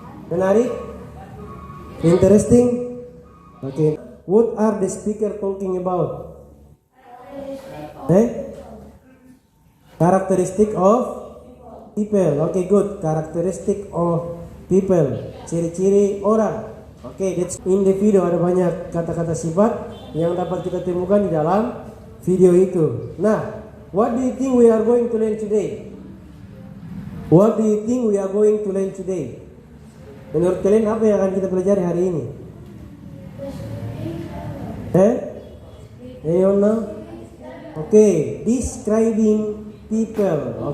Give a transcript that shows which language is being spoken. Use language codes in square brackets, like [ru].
[id] Menarik? [en] Interesting? Okay. What are the speaker talking about? Characteristic of people. Okay, good. Characteristic of people. [id] Ciri-ciri orang. [en] Okay, that's in the video. [id] Ada banyak kata-kata sifat yang dapat kita temukan di dalam video itu. [en] Nah, what do you think we are going to learn today? What do you think we are going to learn today? [id] Menurut kalian apa yang akan kita pelajari hari ini? [en] Anyone know? Okay, describing people.